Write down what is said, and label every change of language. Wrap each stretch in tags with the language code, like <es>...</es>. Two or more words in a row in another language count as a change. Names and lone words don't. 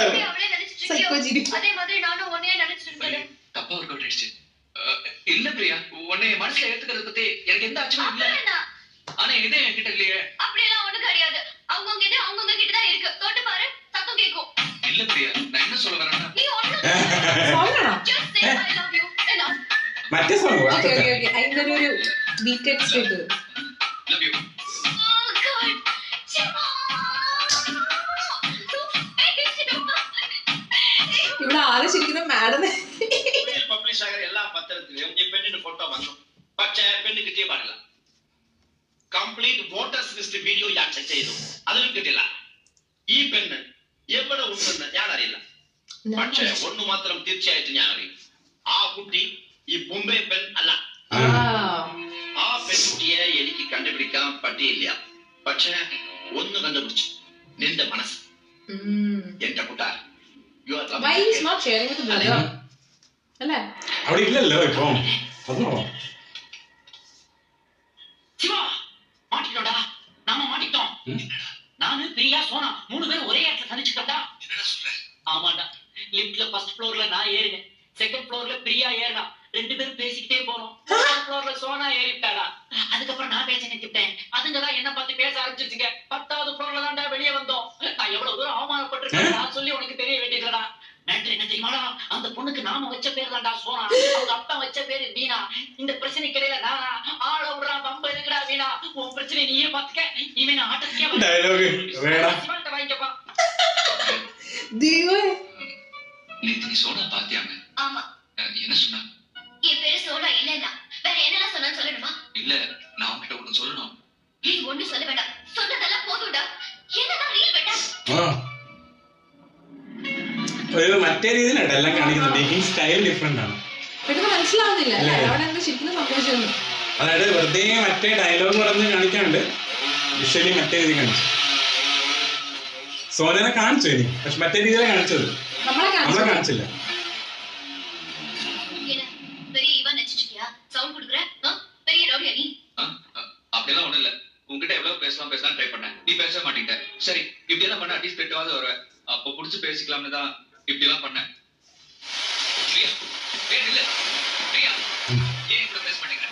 <ta>அவளே நினைச்சிட்டு அதே மாதிரி நானும் உன்னையே நினைச்சிட்டு இருந்தேன். தப்பா</ta> <en>work out</en> <ta>ஆயிடுச்சு. இல்ல பிரியா, உன்னை மனசுல ஏத்துக்கிறத பத்தி எனக்கு எந்த ஆச்சரியமும் இல்ல. ஆனா இதே என்கிட்ட இல்லையே. அப்படியெல்லாம் ஒண்ணும் கிடையாது. அவங்கவங்க இது அவங்கவங்க கிட்ட தான் இருக்கு. தொட்டு பாரு சத்தம் கேட்கும். இல்ல பிரியா, நான் என்ன சொல்ல வரேன்னா நீ ஒண்ணும் சொல்லணும்.</ta> <en>Just say I love you enough.</en> <ml>മറ്റേ സോങ് ഓക്കേ അതിന്റെ ഒരു</ml> <en>beat extract love you. Oh God. Chima.</en> <ml>ഇവിടെ ആര് ശരിക്കും മാഡം പബ്ലിഷ് ആയ എല്ലാ പത്രത്തിലും ഈ പെണ്ണിന്റെ ഫോട്ടോ വന്നു. പക്ഷേ പെണ്ണ് കിട്ടിയ പാടില്ല.</ml> <en>complete voters list video</en> <ml>ഞാൻ ചെക്ക് ചെയ്തു. അതിലും കിട്ടില്ല. ഈ പെണ്ണ് എവിടെ ഉണ്ടെന്ന് ഞാൻ അറിയില്ല. പക്ഷേ ഒന്ന് മാത്രം തീർച്ചയായിട്ടും ഞാൻ അറിയും. ആ കുട്ടി ഈ ബോംബെ പെൺ അല്ല. ആ പെൺകുട്ടിയെ എനിക്ക് കണ്ടുപിടിക്കാൻ പറ്റിയില്ല. പക്ഷേ ഒന്ന് കണ്ടുപിടിച്ചു. നിന്റെ മനസ്സ്. എന്റെ കൂട്ടാർ.</ml> <en>Why he's not sharing with the brother?</en> <ml>അല്ലേ അവിടെ ഇല്ലല്ലോ ഇപ്പൊ അതോ</ml> <ta>சிவா மாட்டிட்டோம்டா. நாம மாட்டிட்டோம். நானு பிரியா சோனா 3 பேரும் ஒரே இடத்துல சந்திச்சுட்டோம்டா. என்னடா சொல்ற? ஆமாடா. லிஃப்ட்ல</ta> <en>first floor</en> <ta>நான் ஏறினேன்.</ta> <en>second floor</en> <ta>பிரியா ஏறினா. 2 பேரும் பேசிக்கிட்டே போறோம்.</ta> <en>third floor</en> <ta>சோனா ஏறிட்டாடா. அதுக்கப்புறம் நான் பேச நினைச்சிட்டேன். அதுங்க தான் என்ன பார்த்து பேச ஆரம்பிச்சிருச்சுங்க. 10வது ஃப்ளோர்ல தான்டா வெளியே வந்தோம். நான் எவ்வளவு தூரம் அவமானப்பட்டிருக்கேன் நான் சொல்லி உனக்கு தெரிய வேண்டியதுடா. மேட்டர் என்ன தெரியுமாடா? அந்த பொண்ணுக்கு நாம வச்ச பேர் தான்டா சோனா. அவங்க அப்பா வச்ச பேரு மீனா. இந்த பிரச்சனைக்கு இடையில நானா ஆள விடுறா பம்ப எதுக்குடா மீனா? உன் பிரச்சனை நீயே பாத்துக்க. இவன் ஆட்டத்துக்கே</ta> <ml>ഡയലോഗ് വേണം</ml> <ta>சிவன்ட்ட வாங்கிக்கப்பா.</ta> <ml>ദൈവമേ</ml> <ta>நேத்து நீ சோனா பாத்தியாங்க? ஆமா. என்ன சொன்னா? என் பேரு சோனா இல்லன்னா வேற என்னலாம் சொன்னான்னு சொல்லணுமா? இல்ல, நான் உன்கிட்ட ஒண்ணு சொல்லணும். நீ ஒண்ணும் சொல்ல வேண்டாம். சொன்னதெல்லாம் போதும்டா. என்னதான் ரீல் வேண்டா?</ta> <ml>ഒരു മറ്റേ രീതിയിലാണ് എല്ലാം കാണിക്കുന്നത്.</ml> <en>making style different</en> <ml>ആണ്. പെട്ടെന്ന് മനസ്സിലാവുന്നില്ല അല്ലേ അവിടെ എന്താ ശരിക്കും സംഭവിച്ചത്? അതായത് വെറുതെ മറ്റേ ഡയലോഗ് പറഞ്ഞ് കാണിക്കാണ്ട് വിഷ്വലി മറ്റേ രീതി കാണിച്ചു. സോനനെ കാണിച്ചു ഇനി, പക്ഷെ മറ്റേ രീതിയിലാണ് കാണിച്ചത്. നമ്മളെ കാണിച്ചില്ല.</ml> <ta>என்ன பெரிய இவன் நினைச்சிட்டியா? சவுண்ட் குடுக்குற? பெரிய ரவுடியா நீ? அப்படியெல்லாம் ஒண்ணும் இல்ல. உன்கிட்ட எவ்வளவு பேசலாம் ட்ரை பண்ணேன். நீ பேச மாட்டீங்க. சரி, இப்படி எல்லாம் பண்ண அட்லீஸ்ட் பெட்டாவது வருவேன். அப்போ புடிச்சு பேசிக்கலாம்னு தான் இப்படி எல்லாம் பண்ணேன். பிரியா, இல்ல பிரியா, ஏன் இப்படி பேச மாட்டேங்கிற?</ta>